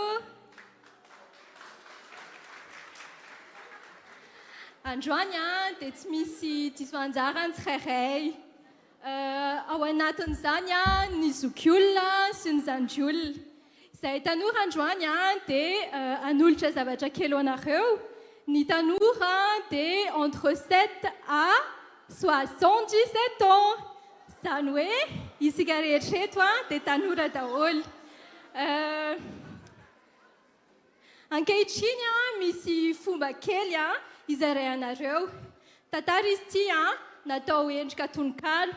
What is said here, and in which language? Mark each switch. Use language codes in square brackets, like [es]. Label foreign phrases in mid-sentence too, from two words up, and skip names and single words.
[mg] Androany dia tsy misy diso anjarany tsirairay ao anatin'izany ny zokiolona sy ny zandriolona. Izay tanora androany dia hanolotra zavatra kely ho anareo. [fr] Ny tanora dia entre 7 à 77 ans. [mg] Izany hoe isika rehetra eto dia tanora daholo. Ankehitriny misy fomba kely izarayanareo. Tantara izy ity natao endrika tononkalo.